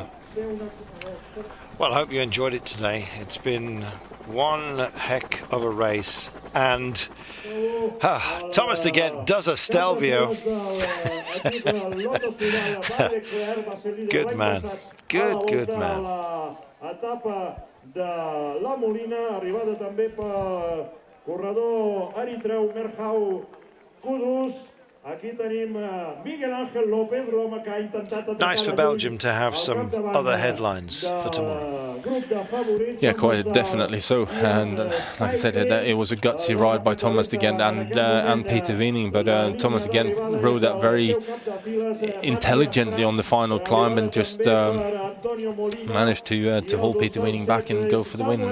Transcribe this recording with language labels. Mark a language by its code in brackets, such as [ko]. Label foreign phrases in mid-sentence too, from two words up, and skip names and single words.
[en] Well, I hope you enjoyed it today. It's been one heck of a race, and Thomas de Gent does a Stelvio. Good man, good man. [ca] De la Molina, arribada també per corredor eritreu Merhau Kudus. Aquí tenim Miguel Ángel López, l'home que ha intentat... [en] Nice for Belgium to have some other headlines for tomorrow. Yeah, quite definitely so. And like I said, it was a gutsy ride by Thomas de Gent and Peter Weening, but Thomas de Gent rode that very intelligently on the final climb, and just managed to hold Peter Weening back and go for the win.